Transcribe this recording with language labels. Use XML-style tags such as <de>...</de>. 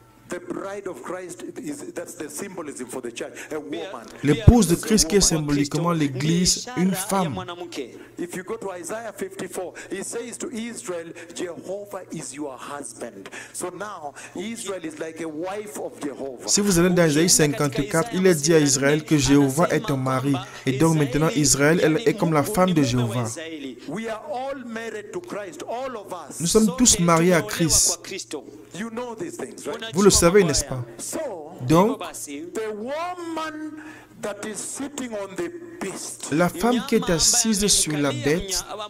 <en>The bride of Christ is, that's the symbolism for the church, a woman.</en> <fr>L'épouse de Christ qui est symboliquement l'église, une femme.</fr> <en>If you go to Isaiah 54, he says to Israel, Jehovah is your husband. So now Israel is like a wife of Jehovah.</en> <fr>Si vous allez dans Isaïe 54, il est dit à Israël que Jéhovah est ton mari. Et donc maintenant Israël, elle est comme la femme de Jéhovah.</fr> <en>We are all married to Christ, all of us.</en> <fr>Nous sommes tous mariés à Christ.</fr> <en>You know these things, right?</en> <fr>Vous le savez, n'est-ce pas?</fr> <en>So,</en> <fr>Donc,</fr> <en>the woman that is sitting on the beast,</en> <fr>la femme qui est assise sur la bête,</fr>